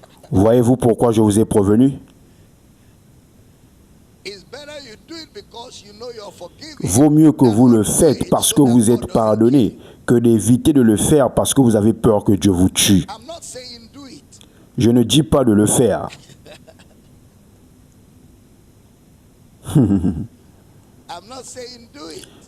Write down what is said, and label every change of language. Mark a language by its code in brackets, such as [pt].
[fr] Voyez-vous pourquoi je vous ai prévenu? [en] It's better you do it because you know you're forgiven. [fr] Vaut mieux que vous le faites parce que vous êtes pardonné que d'éviter de le faire parce que vous avez peur que Dieu vous tue. [en] I'm not saying do it. [fr] Je ne dis pas de le faire. [en] I'm not saying do it.